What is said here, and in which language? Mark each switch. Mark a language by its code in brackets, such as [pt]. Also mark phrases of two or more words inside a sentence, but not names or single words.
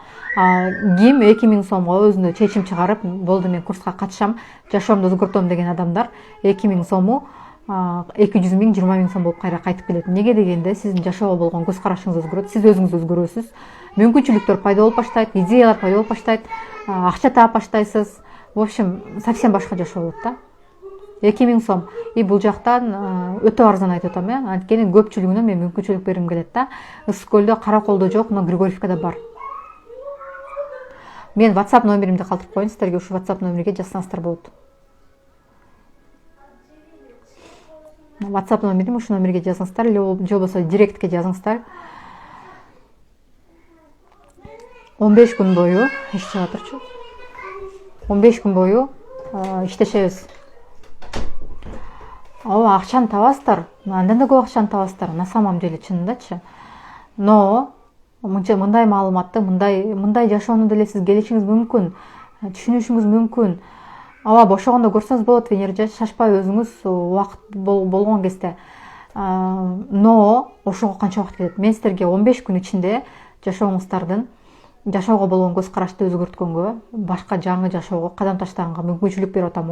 [ky] Ким 2000 сомго өзүнө чечим чыгарып, болду мен курска катышам, жашоомду өзгөртөм деген адамдар 2000 сому 200 миң, 20 миң сом болуп кайра кайтып келет. Неге дегенде сиздин жашоого болгон көз карашыңыз өзгөрөт, сиз өзүңүз өзгөрөсүз, мүмкүнчүлүктөр пайда болуп баштайт, идеялар пайда болуп баштайт, акча таап баштайсыз. [ru] В общем, совсем [ky] башка жашоо болот да. 2000 сом. И бул жактан өтө арзан айтып атам, анткени көпчүлүгүнө мен мүмкүнчүлүк бергим келет да. Ысык көлдө, Караколдо жок, но Григорьевкада бар. Мен WhatsApp номеримди калтырып коеюн, сиздерге ушу WhatsApp номериге жазсаңыздар болот. WhatsApp номерим, ушу номерге жазыңыздар, же болбосо директке жазыңыздар. 15 күн бою, ишчи атырчу. 15 күн бою иштешебиз. Ооба, акчаны табасыздар. Андан да көп акчаны табасыздар. [ru] На самом деле чынындачы. [ky] Но мындай маалыматты, мындай жашоону деле сиз келишиңиз мүмкүн, түшүнүшүңүз мүмкүн. Ооба, бошогондо көрсөңүз болот, Венера, шашпай өзүңүз убакыт болгон кезде. Но ошого канча убакыт кетет? Мен сиздерге 15 күн ичинде жашооңуздардын жашоого болгон көз карашты өзгөрткөнгө, башка жаңы жашоого кадам таштаганга мүмкүнчүлүк берип атам.